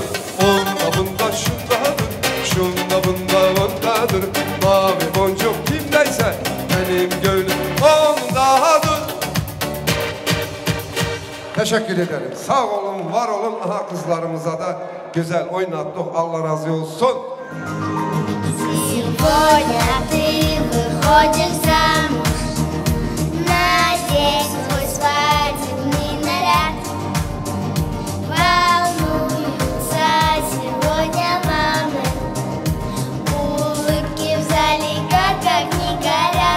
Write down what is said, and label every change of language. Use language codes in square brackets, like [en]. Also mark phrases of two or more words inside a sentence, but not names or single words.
[tr] Onda bunda şundadır, şunda bunda ondadır. Mavi boncuk kimdeyse benim gönlüm ondadır. Teşekkür ederim. Sağ olun, var olun. Aha kızlarımıza da güzel oynattık. Allah razı olsun. [ru] Сегодня ты выходишь замуж, надень твой свадебный наряд. Волнуются сегодня мамы, улыбки в зале как огни горят.